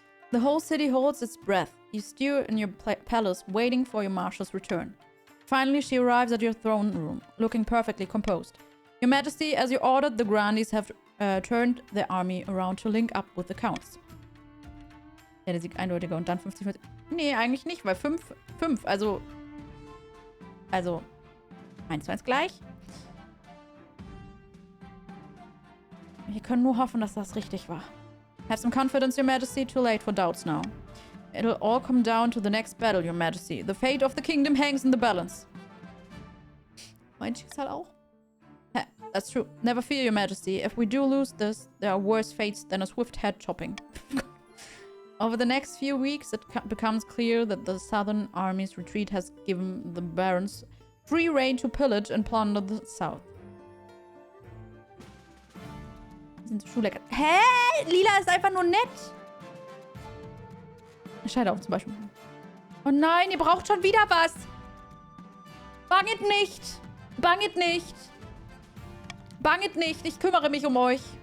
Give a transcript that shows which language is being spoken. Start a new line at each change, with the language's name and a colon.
English: The whole city holds its breath. You stew in your palace, waiting for your marshal's return. Finally, she arrives at your throne room, looking perfectly composed. Your Majesty, as you ordered, the Grandees have turned their army around to link up with the Counts.
German: Ja, der Sieg eindeutiger und dann 50... Nee, eigentlich nicht, weil 5, also 1-1 gleich. Wir können nur hoffen, dass das richtig war.
English: Have some confidence, Your Majesty. Too late for doubts now. It'll all come down to the next battle, Your Majesty. The fate of the kingdom hangs in the balance.
German: Mein Schicksal auch?
English: That's true. Never fear, Your Majesty. If we do lose this, there are worse fates than a swift head chopping. Over the next few weeks, it becomes clear that the southern army's retreat has given the barons free rein to pillage and plunder the south.
German: Sind so Schuhlecker. Hä? Lila ist einfach nur nett. Scheiterhaufen zum Beispiel. Oh nein, ihr braucht schon wieder was. Banget nicht. Banget nicht. Banget nicht. Ich kümmere mich um euch.